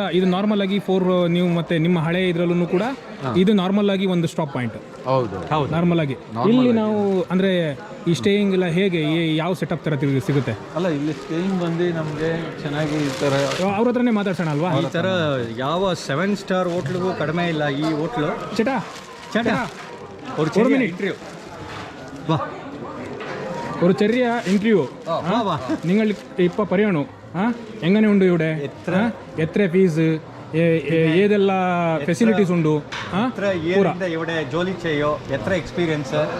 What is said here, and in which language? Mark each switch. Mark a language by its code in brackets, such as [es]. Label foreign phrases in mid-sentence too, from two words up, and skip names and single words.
[kn] ಇದು ನಾರ್ಮಲ್ ಆಗಿ ನೀವು ಮತ್ತೆ ನಿಮ್ಮ ಹಳೆ ಇದರಲ್ಲೂ ಕೂಡ ಇದು ನಾರ್ಮಲ್ ಆಗಿ ಒಂದು ಸ್ಟಾಪ್ ಪಾಯಿಂಟ್. ಹೌದು, ನಾರ್ಮಲ್ ಆಗಿ. ಇಲ್ಲಿ ನಾವು ಅಂದ್ರೆ ಈ ಸ್ಟೇಯಿಂಗ್ ಎಲ್ಲ ಹೇಗೆ, ಯಾವ ಸೆಟಪ್ ತರ ಸಿಗುತ್ತೆ? ಅಲ್ಲ, ಇಲ್ಲಿ ಸ್ಟೇಯಿಂಗ್ ಬಂದು ನಮಗೆ ಚೆನ್ನಾಗಿ ಈ ಥರ ಅವ್ರ ಹತ್ರನೇ ಮಾತಾಡ್ಸೋಣ ಅಲ್ವಾ? ಈ ಥರ ಯಾವ 7 ಸ್ಟಾರ್ ಹೋಟ್ಲಿಗೂ ಕಡಿಮೆ ಇಲ್ಲ ಈ ಹೋಟ್ಲು. [ml] ചേട്ടാ ഒരു ചെറിയ ഇന്റർവ്യൂ വാ ഒരു ചെറിയ ഇന്റർവ്യൂ. നിങ്ങൾ ഇപ്പൊ പറയണു എങ്ങനെയുണ്ട് ഇവിടെ, എത്ര ഫീസ്, ഏതെല്ല ഫെസിലിറ്റീസ് ഉണ്ട്, ഇവിടെ ജോലി ചെയ്യോ, എത്ര എക്സ്പീരിയൻസ്?